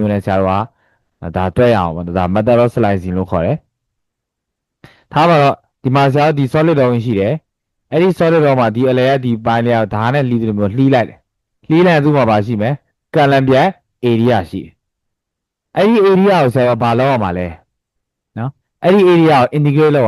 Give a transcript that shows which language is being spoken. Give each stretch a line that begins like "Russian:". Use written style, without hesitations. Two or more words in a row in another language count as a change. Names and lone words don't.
Burmese: မျိုးနဲ့ဆရာတို့ကဒါတွဲရအောင်ပေါ့ဒါ
English: method of slicing
Burmese: လို့ခေါ်တယ်ထားပါတော့ဒီမှာဆရာဒီ solid တော်ဝင်ရှိတယ်အဲ့ဒီ solid တော်မှာဒီအလဲကဒီပိုင်းလေးကဓာတ်နဲ့လှီးတယ်မျိုးလှီးလိုက်တယ်လှီးလိုက်သူ့မှာပါရှိမယ်ကလန်ပြတ် area ရှိတယ်အဲ့ဒီ area ကိုဆရာကဘာလုပ်ရမှာလဲနော်အဲ့ဒီ area ကို integrate လုပ်